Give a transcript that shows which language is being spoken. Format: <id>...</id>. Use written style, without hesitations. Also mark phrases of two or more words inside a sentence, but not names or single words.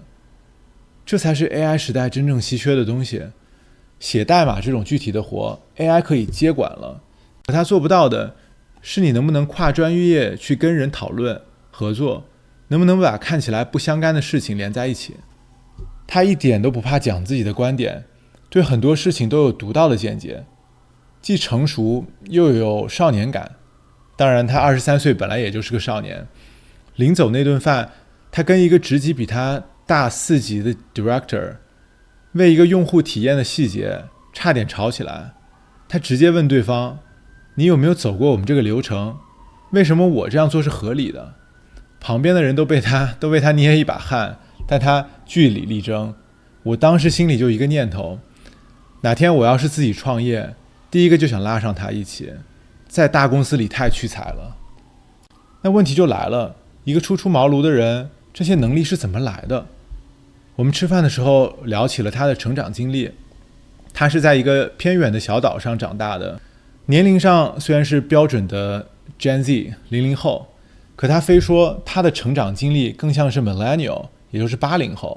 <zh>這才是 AI 時代真正稀缺的東西。寫代碼這種具體的活 AI 可以接管了，可它做不到的是你能不能跨專業去跟人討論合作，能不能把看起來不相干的事情連在一起。他一點都不怕講自己的觀點，對很多事情都有獨到的見解，既成熟又有少年感。當然他23歲本來也就是個少年。臨走那頓飯，他跟一個職級比他大4級的 director 為一個用戶體驗的細節差點吵起來。他直接問對方，你有沒有走過我們這個流程？為什麼我這樣做是合理的？旁邊的人都被他捏一把汗，但他據理力爭。我當時心裡就一個念頭，哪天我要是自己創業，第一個就想拉上他一起。在大公司裡太屈才了。那問題就來了，一個初出茅廬的人，這些能力是怎麼來的？我們吃飯的時候聊起了他的成長經歷。他是在一個偏遠的小島上長大的，年齡上雖然是標準的 Gen Z 00後，可他非說他的成長經歷更像是 Millennial， 也就是80後。</zh>